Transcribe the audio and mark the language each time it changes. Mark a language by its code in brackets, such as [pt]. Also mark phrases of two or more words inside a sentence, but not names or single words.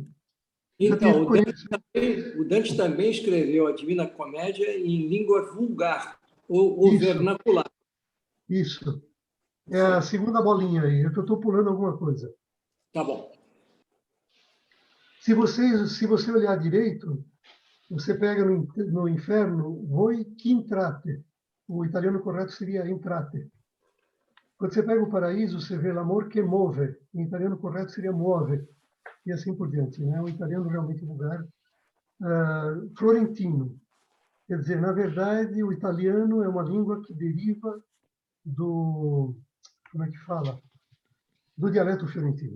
[pt] Então, o Dante também escreveu a Divina Comédia em língua vulgar, ou vernacular. Isso. É a segunda bolinha aí, é que eu estou pulando alguma coisa. Tá bom. Se você olhar direito, você pega no inferno, [it] voi che intrate. [pt] O italiano correto seria entrate. Quando você pega o paraíso, você vê [it] l'amor che move. [pt] O italiano correto seria muove. E assim por diante. Né? O italiano realmente vulgar. Florentino. Quer dizer, na verdade, o italiano é uma língua que deriva do... Como é que fala? Do dialeto fiorentino.